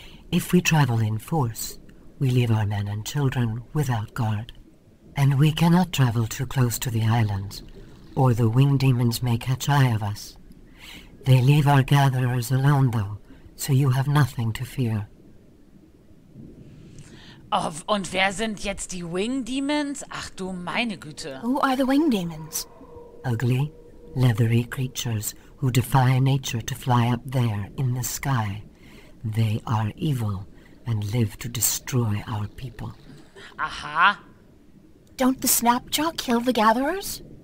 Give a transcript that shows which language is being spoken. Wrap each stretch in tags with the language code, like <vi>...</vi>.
<en>If we travel in force, we leave our men and children without guard. And we cannot travel too close to the islands, or the winged demons may catch eye of us. They leave our gatherers alone, though, so you have nothing to fear.</en> <de>Oh, und wer sind jetzt die Wing Demons? Ach du meine Güte.</de> <en>Who are the wing demons? Ugly, leathery creatures who defy nature to fly up there in the sky. They are evil and live to destroy our people. Aha. Don't the Snapjaw kill the gatherers?</en>